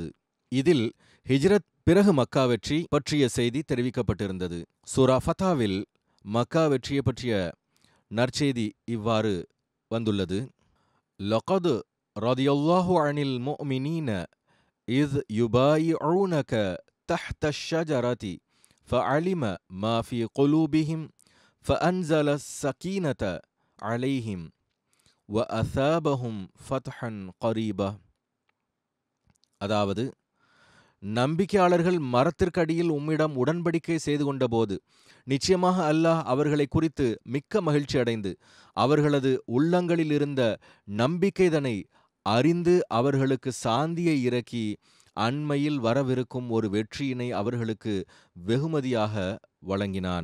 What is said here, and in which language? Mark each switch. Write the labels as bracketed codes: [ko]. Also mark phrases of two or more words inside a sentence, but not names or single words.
[ta] இதில் ஹிஜ்ரத் பிறகு மக்கா வெற்றி பற்றிய செய்தி தெரிவிக்கப்பட்டிருந்தது. சூரா ஃபத்தாவில் மக்கா வெற்றியை பற்றிய நற்செய்தி இவ்வாறு வந்துள்ளது. [ar] لقد رضي الله عن المؤمنين إذ يبايعونك تحت الشجرة فعلم ما في قلوبهم فأنزل السكينة عليهم وأثابهم فتحا قريبا. [ta] அதாவது, நம்பிக்கையாளர்கள் மரத்திற்கடியில் உம்மிடம் உடன்படிக்கை செய்து கொண்டபோது நிச்சயமாக அல்லாஹ் அவர்களை குறித்து மிக்க மகிழ்ச்சி அடைந்து அவர்களது உள்ளங்களில் இருந்த நம்பிக்கைதனை அறிந்து அவர்களுக்கு சாந்தியை இறக்கி அண்மையில் வரவிருக்கும் ஒரு வெற்றியினை அவர்களுக்கு வெகுமதியாக வழங்கினான்.